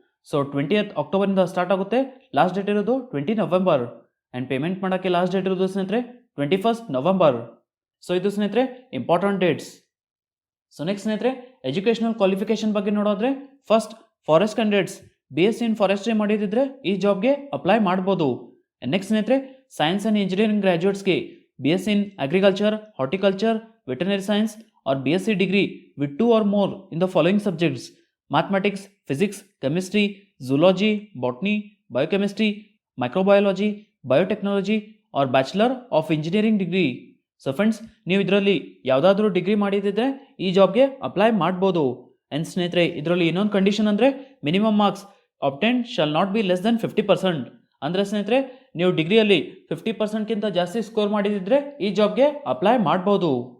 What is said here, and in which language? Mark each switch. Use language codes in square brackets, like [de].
[kn] So 20th ಅಕ್ಟೋಬರಿಂದ start ಆಗುತ್ತೆ, last date ಇರೋದು 20 November and payment ಮಾಡೋಕ್ಕೆ ಲಾಸ್ಟ್ ಡೇಟ್ ಇರೋದು ಸ್ನೇಹಿತರೆ 21st ನವೆಂಬರ್. ಸೊ ಇದು ಸ್ನೇಹಿತರೆ ಇಂಪಾರ್ಟೆಂಟ್ ಡೇಟ್ಸ್. ಸೊ ನೆಕ್ಸ್ಟ್ ಸ್ನೇಹಿತರೆ, ಎಜುಕೇಷನಲ್ ಕ್ವಾಲಿಫಿಕೇಶನ್ ಬಗ್ಗೆ ನೋಡೋದ್ರೆ ಫಸ್ಟ್ ಫಾರೆಸ್ಟ್ ಕ್ಯಾಂಡಿಡೇಟ್ಸ್ BSc ಇನ್ ಫಾರೆಸ್ಟ್ರಿ ಮಾಡಿದಿದ್ರೆ ಈ ಜಾಬ್ಗೆ ಅಪ್ಲೈ ಮಾಡ್ಬೋದು. [en] Next ಸ್ನೇಹಿತರೆ, science and engineering ಗ್ರ್ಯಾಜುಯೇಟ್ಸ್ಗೆ BSc in agriculture, horticulture, veterinary science or BSc degree with 2 or more in the following subjects: mathematics, physics, chemistry, zoology, botany, biochemistry, microbiology, biotechnology or bachelor of engineering degree. [kn] So friends, ನೀವು ಇದರಲ್ಲಿ ಯಾವುದಾದ್ರೂ degree ಮಾಡಿದ್ರೆ ಈ ಜಾಬ್ಗೆ apply ಮಾಡ್ಬೋದು. [en] and ಸ್ನೇಹಿತರೆ, [kn] ಇದರಲ್ಲಿ ಇನ್ನೊಂದು condition ಅಂದರೆ [en] Minimum marks obtain shall not be less than 50%. [kn] ಅಂದರೆ ಸ್ನೇಹಿತರೆ, ನೀವು ಡಿಗ್ರಿಯಲ್ಲಿ 50%ಗಿಂತ ಜಾಸ್ತಿ ಸ್ಕೋರ್ ಮಾಡಿದಿದ್ರೆ ಈ ಜಾಬ್ಗೆ ಅಪ್ಲೈ ಮಾಡ್ಬೋದು.